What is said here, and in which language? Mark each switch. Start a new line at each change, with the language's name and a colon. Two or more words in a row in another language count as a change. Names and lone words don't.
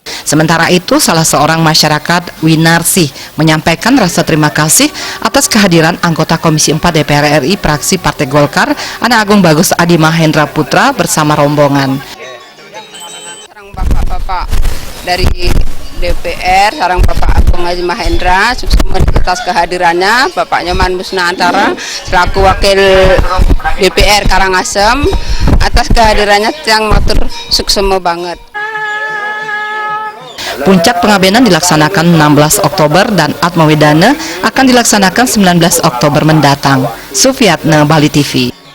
Indonesian: Sementara itu, salah seorang masyarakat Winarsi menyampaikan rasa terima kasih atas kehadiran anggota Komisi 4 DPR RI Fraksi Partai Golkar Anak Agung Bagus Adi Mahendra Putra bersama rombongan. Sarang bapak-bapak dari DPR, sarang Bapak Agung Adi Mahendra, sukses atas kehadirannya, Bapak Nyoman Musnantara selaku Wakil DPR Karangasem, atas kehadirannya yang
Balinese: matur suksema
Indonesian: banget. Puncak pengabenan dilaksanakan 16 Oktober dan Atmawedana akan dilaksanakan 19 Oktober mendatang. Sufiatna, Bali TV.